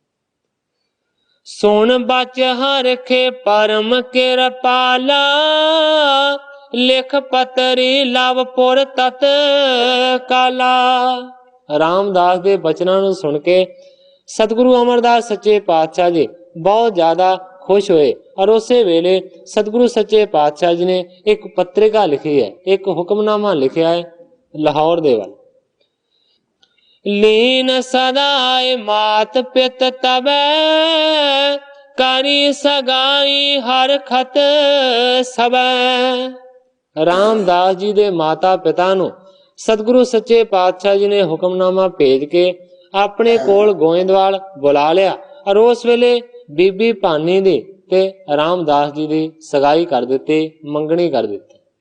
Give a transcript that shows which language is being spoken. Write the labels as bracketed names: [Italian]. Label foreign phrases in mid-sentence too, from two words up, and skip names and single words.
[Braj] सुन बच हरखे परम किरपाला, लिख पतरी लवपुर तत काला। [Punjabi] ਰਾਮਦਾਸ ਦੇ ਬਚਨਾਂ ਨੂੰ ਸੁਣ ਕੇ ਸਤਿਗੁਰੂ ਅਮਰਦਾਸ ਸੱਚੇ ਪਾਤਸ਼ਾਹ ਜੀ ਬਹੁਤ ਜ਼ਿਆਦਾ ਖੁਸ਼ ਹੋਏ ਔਰ ਉਸੇ ਵੇਲੇ ਸਤਿਗੁਰੂ ਸੱਚੇ ਪਾਤਸ਼ਾਹ ਜੀ ਨੇ ਏਕ ਪੱਤਰਿਕਾ ਲਿਖੀ ਹੈ, ਏਕ ਹੁਕਮਨਾਮਾ ਲਿਖਾ ਹੈ ਲਾਹੌਰ ਦੇ ਵੱਲ। [Braj] लीन सदाए मात पित तबे, करी सगाई हर खत सबे। [Punjabi] ਰਾਮਦਾਸ ਜੀ ਦੇ ਮਾਤਾ ਪਿਤਾ ਨੂੰ ਸਤਿਗੁਰੂ ਸੱਚੇ ਪਾਤਸ਼ਾਹ ਜੀ ਨੇ ਹੁਕਮਨਾਮਾ ਭੇਜ ਕੇ ਅਪਣੇ ਕੋਲ ਗੋਇੰਦਵਾਲ ਬੁਲਾ ਲੀਆ ਔਰ ਉਸ ਵੇਲੇ ਬੀਬੀ ਭਾਨੀ ਦੀ ਤੇ ਰਾਮਦਾਸ ਜੀ ਦੀ ਸਗਾਈ ਕਰ ਦਿੱਤੀ, ਮੰਗਣੀ ਕਰ ਦਿੱਤੀ।